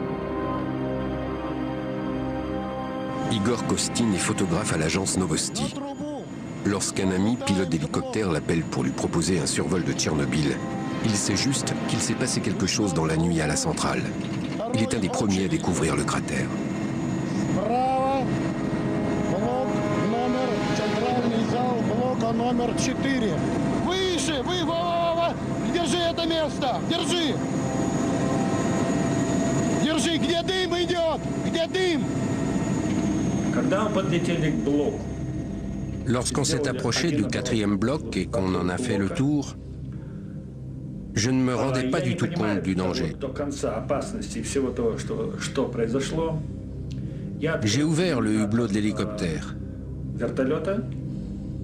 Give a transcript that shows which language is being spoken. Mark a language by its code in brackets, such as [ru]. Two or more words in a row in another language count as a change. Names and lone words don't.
[fr] Igor Kostin est photographe à l'agence Novosti. Lorsqu'un ami, pilote d'hélicoptère, l'appelle pour lui proposer un survol de Tchernobyl, il sait juste qu'il s'est passé quelque chose dans la nuit à la centrale. Il est un des premiers à découvrir le cratère. [ru] Номер 4. Выше! Держи это место! Держи! Держи! Где дым идет? Где дым? Когда мы подлетели к блоку, [fr] Lorsqu'on s'est approché du 4e bloc et qu'on en a fait le tour, je ne me rendais pas du tout compte du danger. J'ai ouvert le hublot de l'hélicoptère.